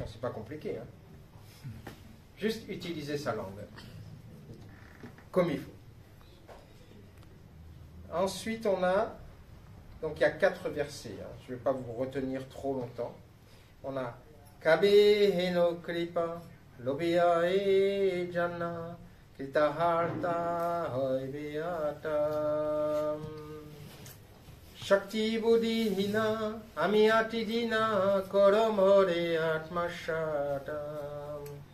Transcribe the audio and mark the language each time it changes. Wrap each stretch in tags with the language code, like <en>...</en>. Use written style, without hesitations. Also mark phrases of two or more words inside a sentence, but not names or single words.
<fr>C'est pas compliqué. Hein. Juste utiliser sa langue. Comme il faut. Ensuite, on a... Donc, il y a 4 versets. Hein. Je ne vais pas vous retenir trop longtemps. On a</fr> <bn>কবে হেন কৃপা লভিয়া এ জন কৃতার্থ হইবে নাথ শক্তি বুদ্ধি হীন আমি অতি দীন করো মোরে আত্মসাথ.</bn>